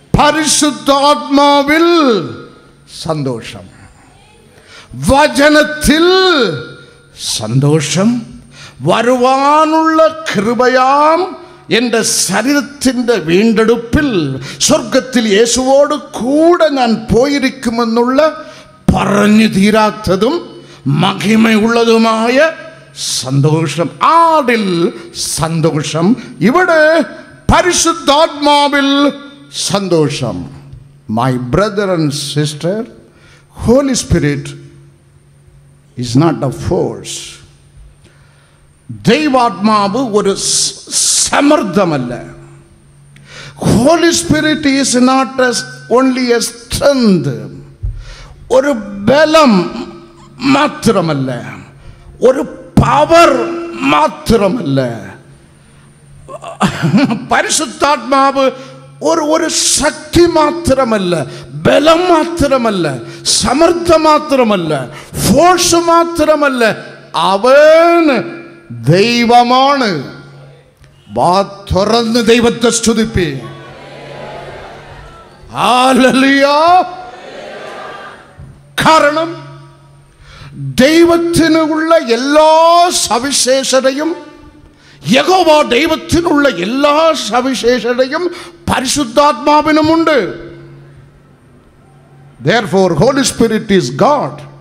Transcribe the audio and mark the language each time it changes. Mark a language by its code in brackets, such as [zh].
[ml] പരിശുദ്ധാത്മാവിൽ സന്തോഷം, വചനത്തിൽ സന്തോഷം, വരുവാനുള്ള കൃപയാം എൻ്റെ ശരീരത്തിൻ്റെ വീണ്ടെടുപ്പിൽ സ്വർഗത്തിൽ യേശുവോട് കൂടെ ഞാൻ പോയിരിക്കുമെന്നുള്ള പറഞ്ഞു തീരാത്തതും മഹിമയുള്ളതുമായ സന്തോഷം. ആടിൽ സന്തോഷം, ഇവിടെ പരിശുദ്ധാത്മാവിൽ സന്തോഷം. [en] My brother and sister, Holy Spirit is not a force. [ml] ദൈവാത്മാവ് ഒരു സമർത്ഥമല്ല. [en] Holy Spirit is not only a strength, [ml] ഒരു ബലം മാത്രമല്ല, ഒരു പവർ മാത്രമല്ല. പരിശുദ്ധാത്മാവ് ഒരു ശക്തി മാത്രമല്ല, ബലം മാത്രമല്ല, സമർത്ഥം മാത്രമല്ല, ഫോഴ്സ് മാത്രമല്ല, അവൻ ദൈവമാണ്. വാ തുറന്ന് ദൈവത്തെ സ്തുതിപ്പി. ഹല്ലേലൂയ. കാരണം ദൈവത്തിനുള്ള എല്ലാ സവിശേഷതയും, യഹോവ ദൈവത്തിനുള്ള എല്ലാ സവിശേഷതയും പരിശുദ്ധാത്മാവിനുമുണ്ട്. [en] Therefore, Holy Spirit is God.